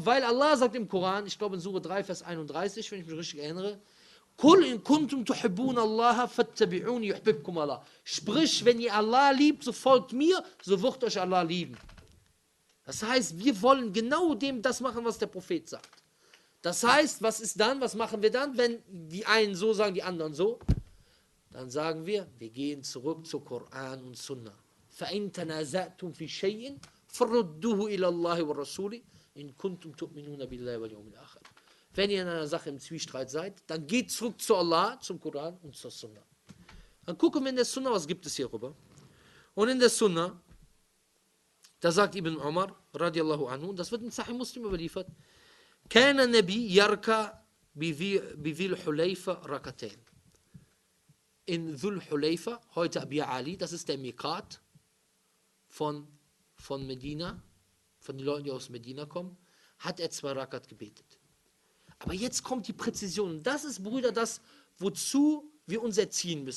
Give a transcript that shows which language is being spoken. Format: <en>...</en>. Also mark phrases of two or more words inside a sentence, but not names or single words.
<de>Weil Allah sagt im Koran, ich glaube in Sure 3, Vers 31, wenn ich mich richtig erinnere, sprich, wenn ihr Allah liebt, so folgt mir, so wird euch Allah lieben. Das heißt, wir wollen genau das machen, was der Prophet sagt. Das heißt, was ist dann? Was machen wir dann, wenn die einen so sagen, die anderen so? Dann sagen wir gehen zurück zu Koran und Sunnah.</de> <ar>فَإِن تَنَازَعْتُمْ فِي شَيْءٍ فَرُدُّوهُ إِلَى اللَّهِ وَالرَّسُولِ إِن كُنتُمْ تُؤْمِنُونَ بِاللَّهِ وَالْيَوْمِ الْآخِرِ.</ar> <de>Wenn ihr in einer Sache im Zwiespalt seid, dann geht zurück zu Allah, zum Koran und zur Sunnah. Dann gucken wir in der Sunnah, was gibt es hierüber. Und in der Sunnah, da sagt Ibn Umar,</de> <ar>رضي الله عنه,</ar> <de>und das wird in Sahih Muslim überliefert,</de> <ar>كَانَ النَّبِي يَرْكَى بِذِي الْحُلَيْفَ رَكَتَيْنِ.</ar> <de>In Dhul Hulayfa, heute Abi Ali, das ist der Miqat von Medina, von den Leuten, die aus Medina kommen, hat er 2 Rakat gebetet. Aber jetzt kommt die Präzision. Das ist, Brüder, das, wozu wir uns erziehen müssen.</de>